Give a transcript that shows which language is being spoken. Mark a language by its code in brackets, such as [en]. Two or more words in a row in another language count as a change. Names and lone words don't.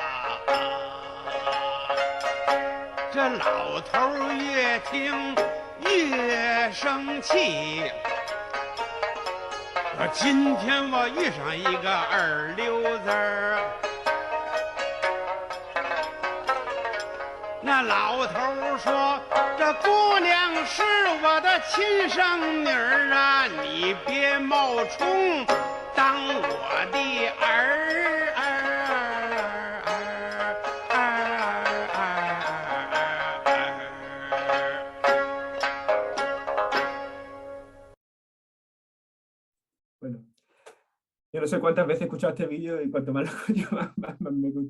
[zh] 这老头越听越生气，今天我遇上一个二流子儿，那老头说这姑娘是我的亲生女儿啊，你别冒充当我的儿。 [es] Bueno, yo no sé cuántas veces he escuchado este vídeo y cuanto más lo escucho, más me gusta.